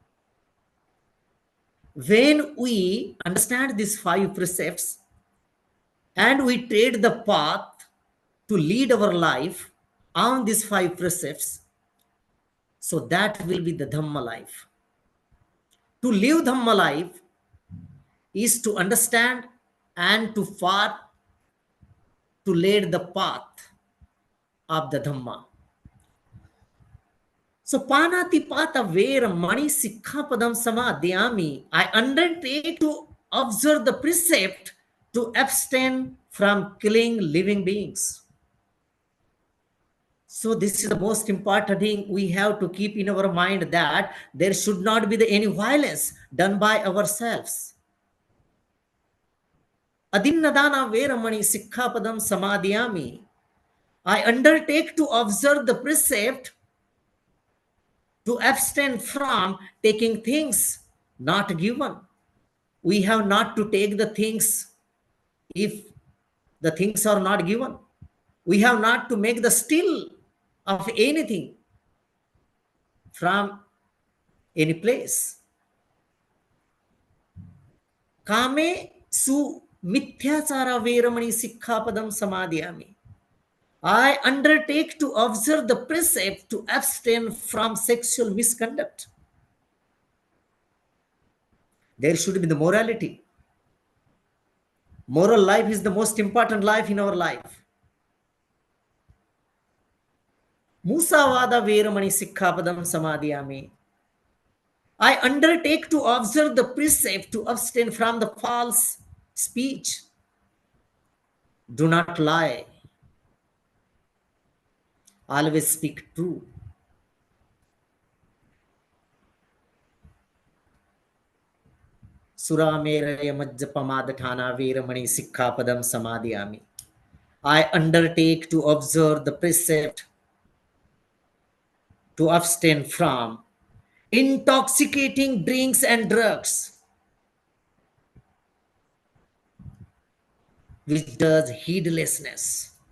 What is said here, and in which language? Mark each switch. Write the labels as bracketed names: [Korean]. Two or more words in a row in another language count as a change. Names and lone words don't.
[English] When we understand these 5 precepts and we trade the path to lead our life on these 5 precepts, so that will be the Dhamma life. To live Dhamma life is to understand and to far to lead the path of the Dhamma. [Pali] So panati pata vera mani sikkhapadam samadhyami. [English] I undertake to observe the precept to abstain from killing living beings. So this is the most important thing we have to keep in our mind, that there should not be any violence done by ourselves. [Pali] Adinnadana veramani sikkhapadam samadhyami. [English] I undertake to observe the precept to abstain from taking things not given. We have not to take the things if the things are not given. We have not to make the steal of anything from any place. [Pali] Kame su mithyachara veramani sikkhapadam samadhyami. [English] I undertake to observe the precept to abstain from sexual misconduct. There should be the morality. Moral life is the most important life in our life. [Pali] Musavada veramani sikkhapadam samadhyami. [English] I undertake to observe the precept to abstain from the false speech. Do not lie. Always speak true. [Pali] Surameraya majjapamadhana veramani sikkhapadam samadhiyami. [English] I undertake to observe the precept to abstain from intoxicating drinks and drugs, which does heedlessness.